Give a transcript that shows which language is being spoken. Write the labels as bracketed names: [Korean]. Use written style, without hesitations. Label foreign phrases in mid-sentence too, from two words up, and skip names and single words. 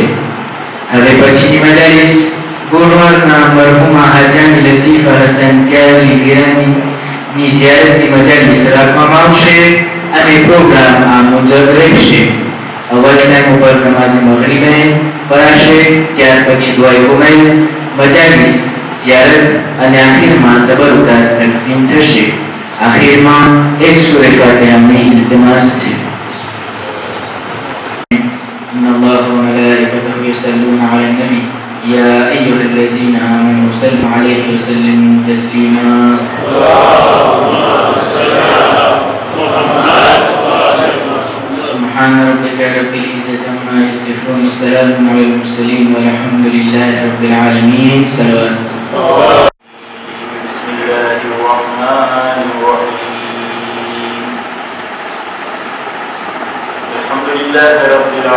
[Gujarati] હવે પછીની મજાલિસ ગોળવાડના મરહુમા હાજાની લતીફા હસન પ્યારી વીરાની ઝિયારતની મજાલિસ રાખવામાં આવશે અને પ્રોગ્રામ આ મુજબ રહેશે અવલ ટાઈમ ઉપર નમાઝ મગરીબે પરાશે ત્યાર પછી દુઆએ કુમૈલ મજાલિસ ઝિયારત અને આખિરમાં તબરુકાત તકસીમ થશે આખિરમાં એક સૂરે ફાતિહાની ઇલ્તિમાસ છે [Arabic] إن الله وملائكته يصلون على النبي يا أيها الذين آمنوا صلوا عليه وسلموا تسليما سبحان ربك رب العزة عما يصفون وسلام على المرسلين والحمد لله رب العالمين صلوات بسم الله الرحمن الرحيم الحمد لله رب